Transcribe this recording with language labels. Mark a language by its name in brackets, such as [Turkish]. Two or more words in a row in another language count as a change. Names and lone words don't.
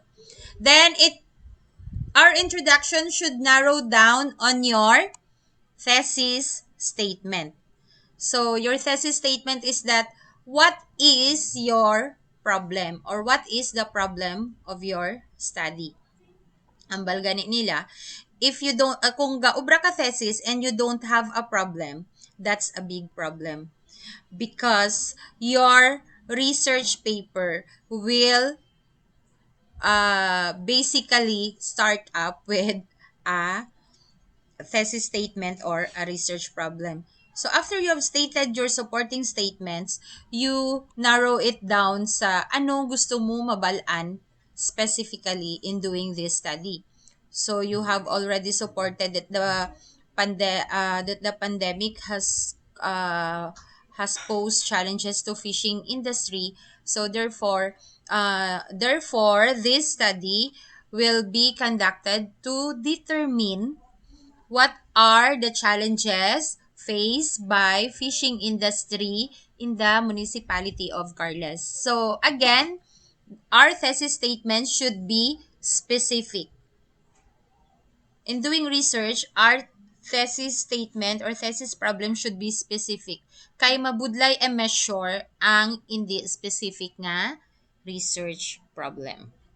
[English] Then our introduction should narrow down on your thesis statement. So your thesis statement is that what is your problem or what is the problem of your study. [Hiligaynon] Ang balgani nila, [English] if you don't, [Hiligaynon] kung gaubra ka [English] thesis and you don't have a problem, that's a big problem. Because your research paper will basically start up with a thesis statement or a research problem. So after you have stated your supporting statements, you narrow it down [Hiligaynon] sa ano gusto mo mabalaan [English] specifically in doing this study. So you have already supported that the pandemic has posed challenges to fishing industry. So therefore this study will be conducted to determine what are the challenges faced by fishing industry in the municipality of Carles. So again, our thesis statement should be specific. In doing research, our thesis statement or thesis problem should be specific. [Hiligaynon] Kay mabudlay e measure ang hindi specific nga [English] research problem.